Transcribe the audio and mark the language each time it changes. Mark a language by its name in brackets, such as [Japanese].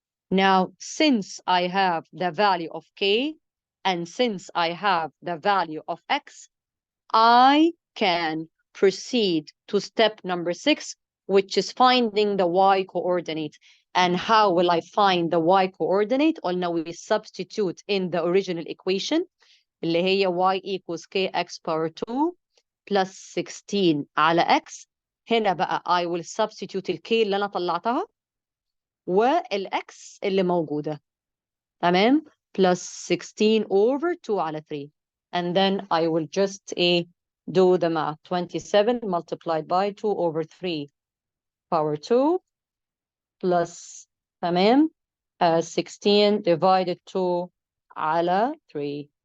[English] Now, since I have the value of k and since I have the value of x, I can proceed to step number 6, which is finding the y coordinate. And how will I find the y coordinate? [Arabic] قلنا [English] we substitute in the original equation [Arabic] اللي هي [English] y equals kx power 2 plus 16 على x. [Arabic] هنا بقى [English] I will substitute k [Arabic] اللي أنا طلعتها والx اللي موجودة. [English] تمام؟ plus 16 over 2 على 3. And then I will just do the math. 27 multiplied by 2 over 3 power 2 plus, تمام, 16 divided 2 على 3.